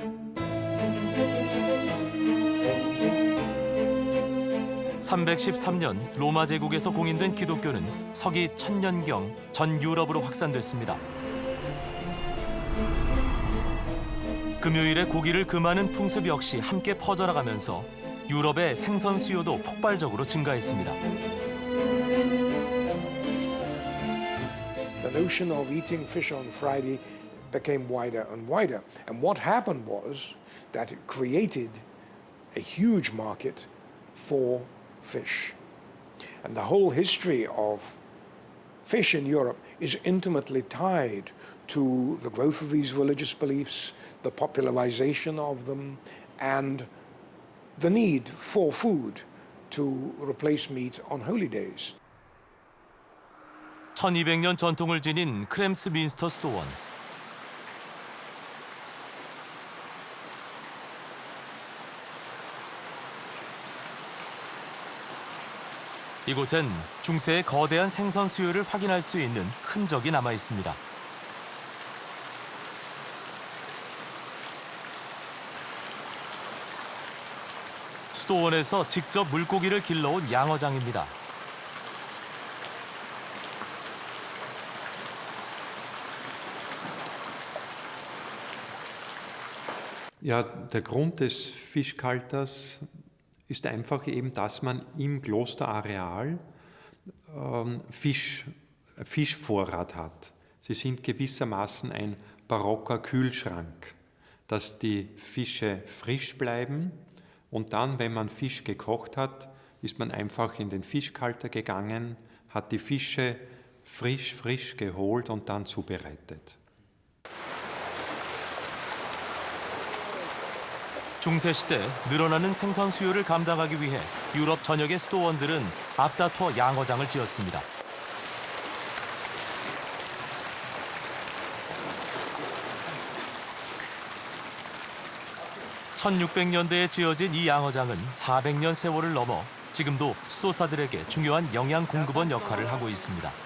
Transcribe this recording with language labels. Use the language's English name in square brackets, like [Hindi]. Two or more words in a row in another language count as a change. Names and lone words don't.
[Korean] (313년) 로마 제국에서 공인된 기독교는 서기 1000년경 전 유럽으로 확산됐습니다. 금요일에 고기를 금하는 풍습 역시 함께 퍼져나가면서 유럽의 생선 수요도 폭발적으로 증가했습니다. [English] The notion of eating fish on Friday became wider and wider. And what happened was that it created a huge market for fish. And the whole history of fish in Europe is intimately tied to the growth of these religious beliefs, the popularization of them, and the need for food to replace meat on holy days. [Korean] 1200년 전통을 지닌 크램스민스터 수도원. 이곳엔 중세의 거대한 생선 수요를 확인할 수 있는 흔적이 남아 있습니다. 수도원에서 직접 물고기를 길러온 양어장입니다. [German] Ja, der Grund des Fischkalters ist einfach eben, dass man im Klosterareal Fischvorrat hat. Sie sind gewissermaßen ein barocker Kühlschrank, dass die Fische frisch bleiben und dann, wenn man Fisch gekocht hat, ist man einfach in den Fischkalter gegangen, hat die Fische frisch geholt und dann zubereitet. [Korean] 중세시대 늘어나는 생선 수요를 감당하기 위해 유럽 전역의 수도원들은 앞다퉈 양어장을 지었습니다. (1600년대에) 지어진 이 양어장은 400년 세월을 넘어 지금도 수도사들에게 중요한 영양 공급원 역할을 하고 있습니다.